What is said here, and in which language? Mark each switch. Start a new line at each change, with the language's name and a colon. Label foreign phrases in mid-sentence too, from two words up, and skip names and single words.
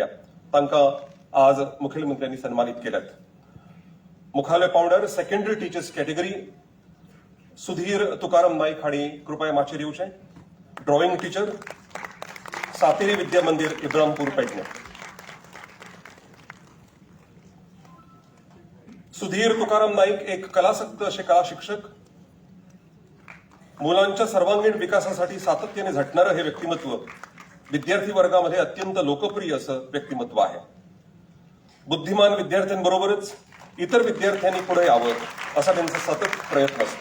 Konkani: तांकां आज मुखेलमंत्र्यांनी सन्मानित केल्यात. मुखालय पावंड्यार
English: secondary teachers category
Konkani: सुधीर तुकाराम नाईक हांणी कृपया माचेर येवचें.
English: drawing teacher सातेरी विद्या मंदिर इब्रामपूर पेडणे.
Marathi: सुधीर तुकाराम नाईक एक कलासक्त असे कला शिक्षक. मुलांच्या सर्वांगीण विकासासाठी सातत्याने झटणारं हे व्यक्तिमत्व विद्यार्थी वर्गामध्ये अत्यंत लोकप्रिय असं व्यक्तिमत्व आहे. बुद्धिमान विद्यार्थ्यांबरोबरच इतर विद्यार्थ्यांनी पुढे यावं असा त्यांचा सतत प्रयत्न असतो.